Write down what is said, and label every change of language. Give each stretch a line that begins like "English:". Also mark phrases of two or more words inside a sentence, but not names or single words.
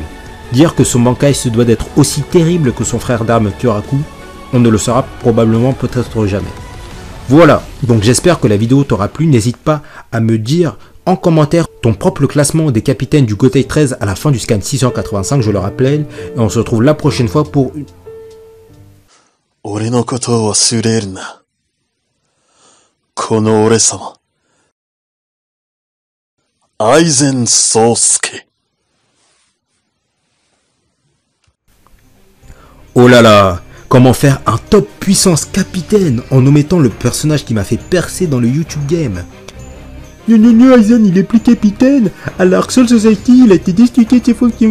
French: Dire que son Bankai se doit d'être aussi terrible que son frère d'armes Kyoraku, on ne le saura probablement peut-être jamais. Voilà, donc j'espère que la vidéo t'aura plu, n'hésite pas à me dire en commentaire ton propre classement des capitaines du Gotei 13 à la fin du scan 685, je le rappelle, et on se retrouve la prochaine fois pour une...
Japanese: 俺のことを忘れるな。この俺様。愛禅宗介。
French: Oh là là, comment faire un top puissance capitaine en omettant le personnage qui m'a fait percer dans le YouTube game? Aizen il est plus capitaine, alors Soul Society il a été destitué de ses fonctions.